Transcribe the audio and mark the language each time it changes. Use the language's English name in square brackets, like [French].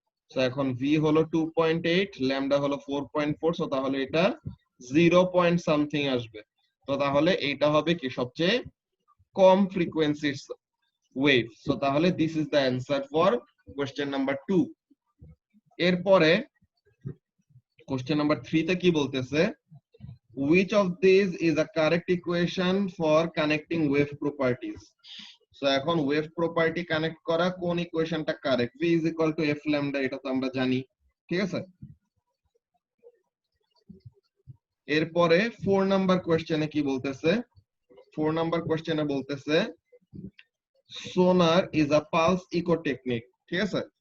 [Bangla] So এখন v হলো 2.8, lambda হলো 4.4, সো তাহলে এটা 0 পয়েন্ট সামথিং আসবে। তো তাহলে এইটা হবে কি সবচেয়ে কম ফ্রিকোয়েন্সির ওয়েভ। [English] So তাহলে this is the answer for question number 2। [Bangla] এরপরে কোশ্চেন নাম্বার 3 তে কি বলতেছে, [English] which of these is a correct equation for connecting wave properties? [Bangla] So এখন ওয়েভ প্রপার্টি কানেক্ট করা কোন ইকুয়েশনটা correct, v is equal to f lambda, এটা তো আমরা জানি, ঠিক আছে। এরপরে 4 নাম্বার কোশ্চেনে কি বলতেছে, 4 নাম্বার কোশ্চেনে বলতেছে [English] sonar is a pulse echo technique, [Bangla] ঠিক আছে।